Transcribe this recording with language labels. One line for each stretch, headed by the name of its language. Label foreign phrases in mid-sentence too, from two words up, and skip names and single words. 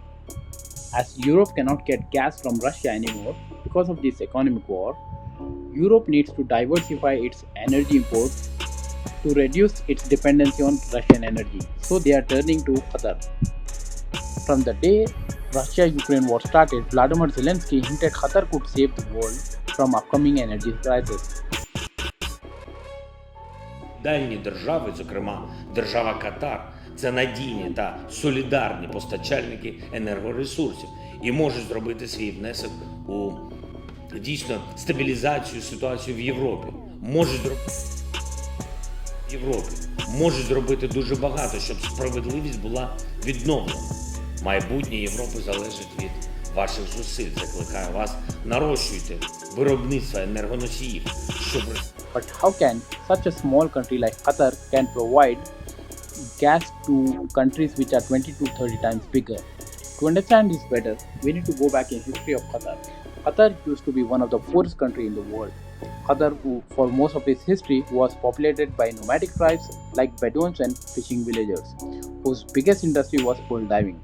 English: As Europe cannot get gas from Russia anymore because of this economic war, Europe needs to diversify its energy imports to reduce its dependency on Russian energy. So they are turning to Qatar. From the day Russia-Ukraine war started, Vladimir Zelensky hinted Qatar could save the world from upcoming energy crisis.
Ukrainian: Дальні держави, зокрема держава Катар, це надійні та солідарні постачальники енергоресурсів і можуть зробити свій внесок у дійсно стабілізацію ситуації в Європі. Можуть зробити дуже багато, щоб справедливість була відновлена. Майбутнє Європи залежить від ваших зусиль. Закликаю вас, нарощуйте виробництво енергоносіїв, щоб...
English: But how can such a small country like Qatar can provide gas to countries which are 20 to 30 times bigger? To understand this better, we need to go back in history of Qatar. Qatar used to be one of the poorest countries in the world. Qatar, for most of its history, was populated by nomadic tribes like Bedouins and fishing villagers, whose biggest industry was pearl diving.